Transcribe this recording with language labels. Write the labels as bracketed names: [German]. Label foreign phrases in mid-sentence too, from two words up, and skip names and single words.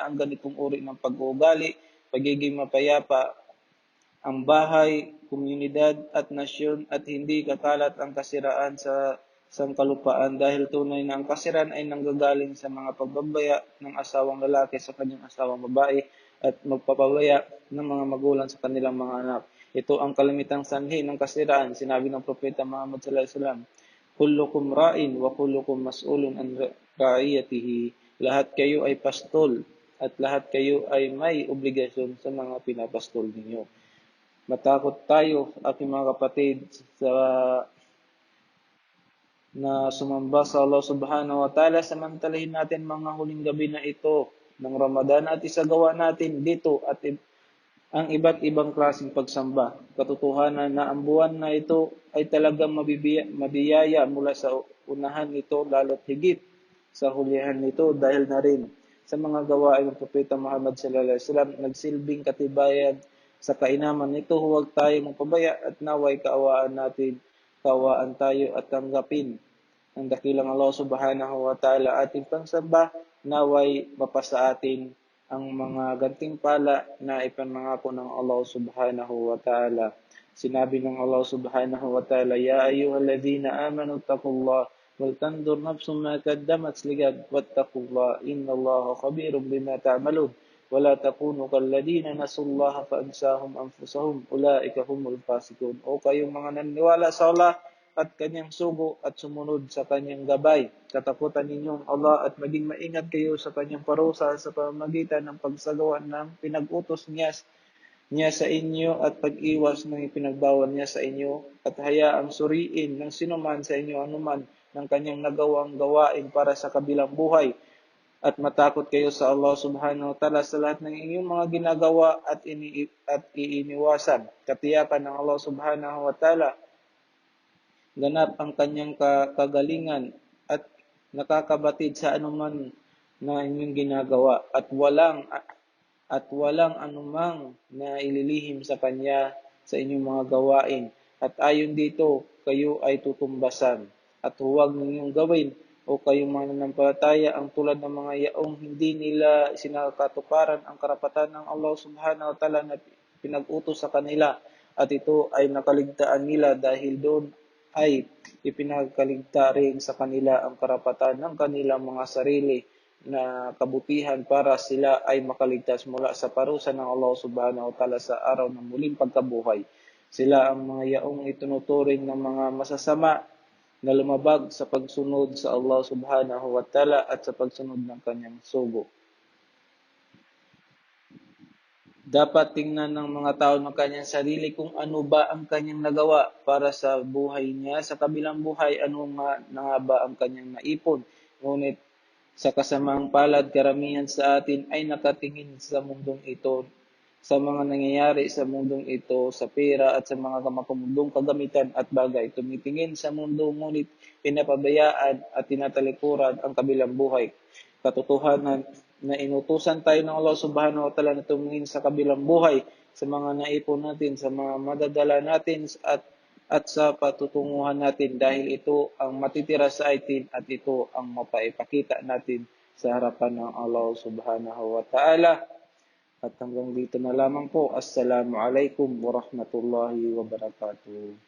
[Filipino] ang ganitong uri ng pag-uugali, pagiging mapayapa, ang bahay, komunidad at nasyon at hindi kakalat ang kasiraan sa sangkalupaan dahil tunay na ang kasiraan ay nanggagaling sa mga pagbabaya ng asawang lalaki sa kanyang asawang babae at magpapabaya ng mga magulang sa kanilang mga anak. Ito ang kalamitang sanhi ng kasiraan. Sinabi ng Propeta Muhammad [Arabic] صلى الله عليه وسلم، كلكم راع وكلكم مسؤول عن رعيته. [Filipino] Lahat kayo ay pastol at lahat kayo ay may obligasyon sa mga pinapastol ninyo. Matakot tayo, aking mga kapatid, na sumamba sa Allah [Arabic] سبحانه وتعالى, [Filipino] samantalahin natin mga huling gabi na ito ng Ramadan at isagawa natin dito at ang iba't ibang klaseng pagsamba. Katotohanan na ang buwan na ito ay talagang mabiyaya mula sa unahan nito lalo't higit sa hulihan nito dahil na rin sa mga gawain ng Propeta Muhammad [Arabic] صلى الله عليه وسلم [Filipino] nagsilbing katibayan sa kainaman nito. Huwag tayo magpabaya at naway kaawaan tayo at tanggapin ang dakilang Allah [Arabic] سبحانه وتعالى [Filipino] ating pangsamba, naway mapasa atin ang mga gantimpala na ipinangako ng Allah [Arabic] سبحانه وتعالى. [Filipino] Sinabi ng [Arabic] Allah سبحانه وتعالى، يا أيها الذين آمنوا اتقوا الله ولتنظر نفس ما قدمت لغد واتقوا الله إن الله خبير بما تعملون. ولا تكونوا كالذين نسوا الله فأنساهم أنفسهم أولئك هم الفاسقون. [Filipino] O kayong mga naniniwala sa Allah at kanyang sugo at sumunod sa kanyang gabay. Katakutan ninyong Allah at maging maingat kayo sa kanyang parusa sa pamamagitan ng pagsagawa ng pinag-utos niya sa inyo at pag-iwas ng ipinagbawal niya sa inyo at hayaang suriin ng sinuman sa inyo anuman ng kanyang nagawang gawain para sa kabilang buhay. At matakot kayo sa Allah [Arabic] سبحانه وتعالى [Filipino] sa lahat ng inyong mga ginagawa at iiniwasan. Katiyakan ng Allah [Arabic] سبحانه وتعالى, [Filipino] ganap ang kanyang kagalingan at nakakabatid sa anuman na inyong ginagawa at walang anumang na ililihim sa kanya sa inyong mga gawain. At ayon dito, kayo ay tutumbasan at huwag ninyong gawin o kayong mananampalataya ang tulad ng mga yaong hindi nila sinakatuparan ang karapatan ng Allah [Arabic] سبحانه وتعالى [Filipino] na pinag-utos sa kanila at ito ay nakaligtaan nila dahil doon ay ipinagkaligta rin sa kanila ang karapatan ng kanilang mga sarili na kabutihan para sila ay makaligtas mula sa parusa ng Allah [Arabic] سبحانه وتعالى [Filipino] sa araw ng muling pagkabuhay. Sila ang mga yaong itunuturing ng mga masasama na lumabag sa pagsunod sa Allah [Arabic] سبحانه وتعالى [Filipino] at sa pagsunod ng kanyang sugo. Dapat tingnan ng mga tao ng kanyang sarili kung ano ba ang kanyang nagawa para sa buhay niya. Sa kabilang buhay, ano nga ba ang kanyang naipon. Ngunit sa kasamaang palad, karamihan sa atin ay nakatingin sa mundong ito, sa mga nangyayari sa mundong ito, sa pera at sa mga mundong kagamitan at bagay. Tumitingin sa mundo ngunit pinapabayaan at tinatalikuran ang kabilang buhay. Katotohanan na inutusan tayo ng Allah [Arabic] سبحانه وتعالى [Filipino] na tumingin sa kabilang buhay, sa mga naipon natin, sa mga madadala natin at sa patutunguhan natin dahil ito ang matitira sa atin at ito ang mapaipakita natin sa harapan ng Allah [Arabic] سبحانه وتعالى. [Filipino] At hanggang dito na lamang po. [Arabic] السلام عليكم ورحمة الله وبركاته.